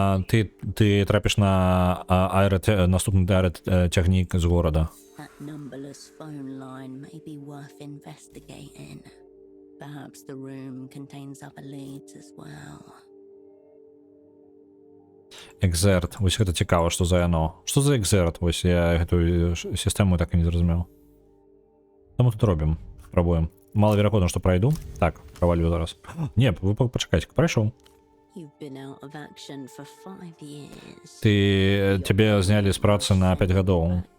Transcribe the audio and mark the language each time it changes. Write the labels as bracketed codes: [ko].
[be] Ты трапіш на наступны аэрацягнік з горада. [en] That numberless phone line may be worth investigating. Perhaps the room contains other leads as well. Exert. [be] Вось гэта цікава, што за яно. Што за Exert? Вось я гэтую сістэму так і не зразумеў. Што мы тут робім? Спрабуем. Малаверагодна, што прайду. Так, правалю зараз. Не, вы пачакайце, прайшоў. [en] You've been out of action for 5 years. [be] Тебе зняли з працы на 5 гадоў.